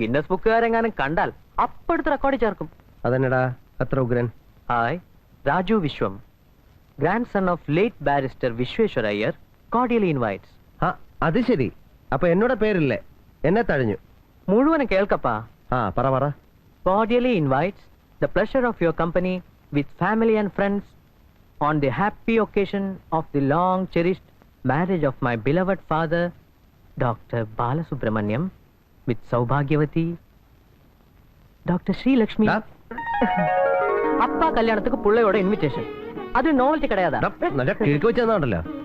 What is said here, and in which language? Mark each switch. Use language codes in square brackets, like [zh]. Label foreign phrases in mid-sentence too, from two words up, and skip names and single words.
[ml] ഗിന്നസ് ബുക്കുകാരെങ്ങാനും കണ്ടാൽ അപ്പെടുത്ത് റെക്കോർഡ് ചേർക്കും. അതെന്നടാ അത്ര ഉഗ്രൻ? [en] Hi, Raju Vishwam, grand son of late barrister Vishweshwara Iyer, cordially invites. [ml] ആ അത് ശരി. അപ്പൊ എന്നോട് പേരില്ലേ? എന്നെ തഴഞ്ഞു. മുഴുവനും കേൾക്കപ്പാ. പറ പറ. [en] Cordially invites the pleasure of your company with family and friends on the happy occasion of the long cherished marriage of my beloved father, Dr. Balasubramaniam, with Saubhagyavati, Dr. Sri Lakshmi. [ta] அப்பா கல்யாணத்துக்கு புள்ளையோட இன்விடேஷன். அது நோவல்ட்டி கிடையாதா? [ml] നല്ല കിഴക്ക് വെച്ചെന്നുണ്ടല്ലോ.